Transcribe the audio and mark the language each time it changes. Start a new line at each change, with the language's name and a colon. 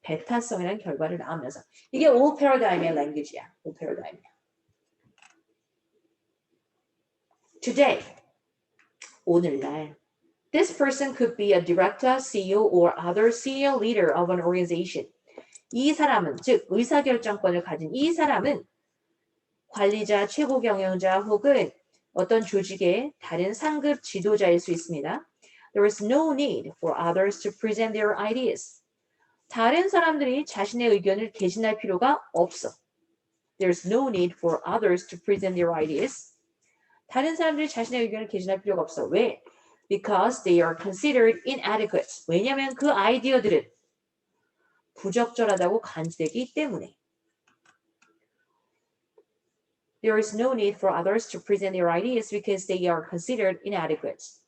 Korean: 배타성이라는 결과를 낳으면서 이게 old paradigm의 language야. old paradigm이야.
English: Today,
Korean: 오늘날,
English: this person could be a director, CEO, or other senior leader of an organization.
Korean: 이 사람은, 즉 의사결정권을 가진 이 사람은 관리자, 최고 경영자 혹은 어떤 조직의 다른 상급 지도자일 수 있습니다.
English: There is no need for others to present their ideas.
Korean: 다른 사람들이 자신의 의견을 개진할 필요가 없어.
English: There's no need for others to present their ideas.
Korean: 다른 사람들이 자신의 의견을 개진할 필요가 없어. 왜?
English: Because they are considered inadequate.
Korean: 왜냐하면 그 아이디어들은 부적절하다고 간주되기 때문에.
English: There is no need for others to present their ideas because they are considered inadequate.